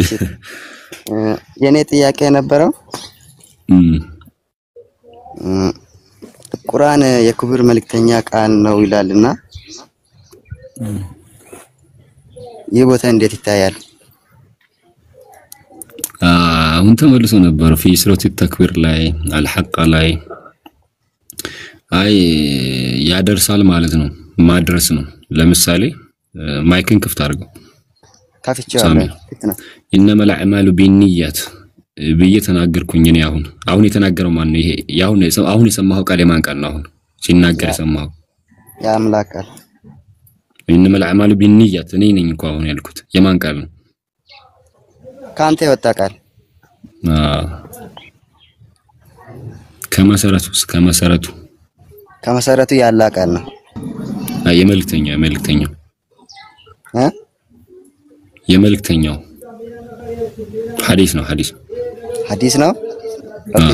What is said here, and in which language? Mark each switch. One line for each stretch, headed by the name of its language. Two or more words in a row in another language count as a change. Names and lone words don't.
Amharic: የኔ ጥያቄ ነበረው ቁርአን የክብር መልእክተኛ ቃል ነው ይላልና ይህ ቦታ እንዴት ይታያል አሁን ተመልሶ ነበር
Arabic: في سورة التكوير
Amharic: ላይ አልሐቅ ላይ አይ ያደርሳል ማለት ነው ማድረስ ነው ለምሳሌ ማይክን ክፍት አድርገው ካፍቻለሁ
Arabic: انما الاعمال بالنيات
Amharic: በየተናገርኩኝ እኔ አሁን የተናገረው ማን ነው ይሄ አሁን የሰማው ቃል የማን ቃል ነው አሁን ሲናገር የሰማው ያ አምላክ ቃል
Arabic: انما الاعمال بالنيات
Amharic: እኔ ነኝ እንኳን አሁን ያልኩት የማን ቃል ነው ካንተ የወጣ ቃል ከመሰረቱ ያለ ቃል ነው የመልእክተኛው ሐዲስ ነው ኦኬ